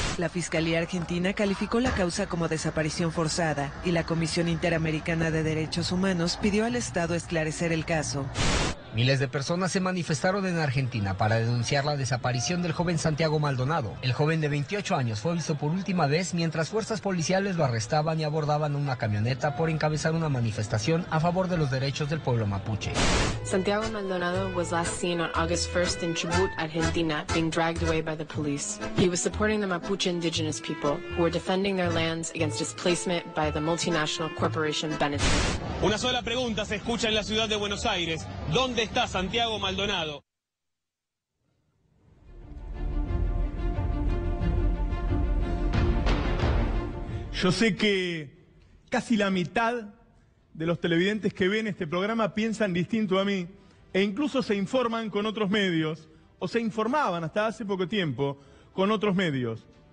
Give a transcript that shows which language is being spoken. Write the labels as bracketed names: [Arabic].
[Spanish] La Fiscalía Argentina calificó la causa como desaparición forzada y la Comisión Interamericana de Derechos Humanos pidió al Estado esclarecer el caso. Miles de personas se manifestaron en Argentina para denunciar la desaparición del joven Santiago Maldonado. El joven de 28 años fue visto por última vez mientras fuerzas policiales lo arrestaban y abordaban una camioneta por encabezar una manifestación a favor de los derechos del pueblo mapuche. [English] Santiago Maldonado was last seen on August 1st in Chubut, Argentina, being dragged away by the police. He was supporting the Mapuche indigenous people who were defending their lands against displacement by the multinational corporation Benetton. [Spanish] Una sola pregunta se escucha en la ciudad de Buenos Aires. ¿Dónde está Santiago Maldonado? Yo sé que casi la mitad de los televidentes que ven este programa piensan distinto a mí e incluso se informan con otros medios o se informaban hasta hace poco tiempo con otros medios.